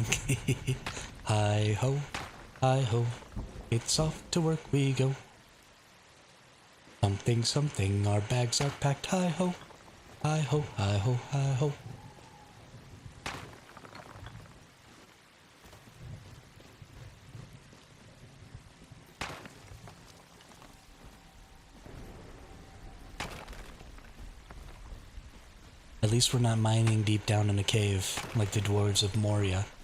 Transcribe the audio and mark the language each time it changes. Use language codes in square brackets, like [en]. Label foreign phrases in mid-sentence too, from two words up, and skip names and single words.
[en] Hi ho. Hi ho, it's off to work we go. Something, something, our bags are packed. Hi ho, hi ho, hi ho, hi ho. At least we're not mining deep down in a cave like the dwarves of Moria.